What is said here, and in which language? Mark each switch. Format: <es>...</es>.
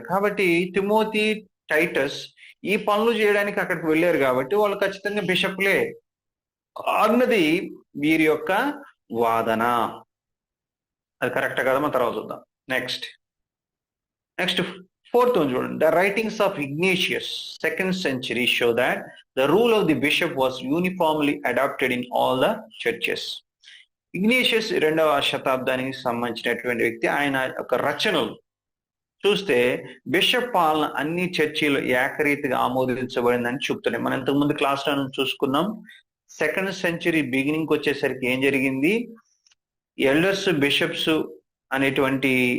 <te>కాబట్టి Timothy, Titus ఈ పనులు చేయడానికి అక్కడికి వెళ్ళారు కాబట్టి వాళ్ళు ఖచ్చితంగా బిషప్లే అన్నది వీరి యొక్క వాదన. అది కరెక్ట్ కదా, మనం తర్వాత చూద్దాం. నెక్స్ట్ 4th one చూడండి.</te> <en>The writings of Ignatius, 2nd century, show that the rule of the bishop was uniformly adopted in all the churches.</en> <te>Ignatius 2వ శతాబ్దానికి సంబంధించినటువంటి వ్యక్తి. ఆయన ఒక రచనలు చూస్తే బిషప్ పాలన అన్ని చర్చిలు ఏకరీతిగా ఆమోదించబడిందని చెప్తున్నాయి. మనం ఇంతకుముందు క్లాస్లో చూసుకున్నాం. 2nd century బిగినింగ్ వచ్చేసరికి ఏం జరిగింది? ఎల్డర్స్ బిషప్స్ అనేటువంటి</te>